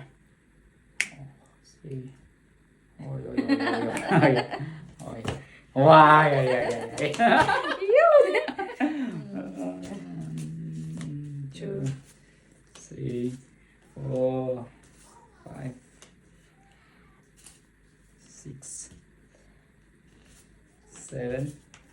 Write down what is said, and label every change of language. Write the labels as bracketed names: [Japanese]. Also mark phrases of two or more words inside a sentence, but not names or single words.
[English] Three. Ôi ôi ôi ôi ôi. Wow, ôi ôi ôi. Two, three, four, five, six, seven.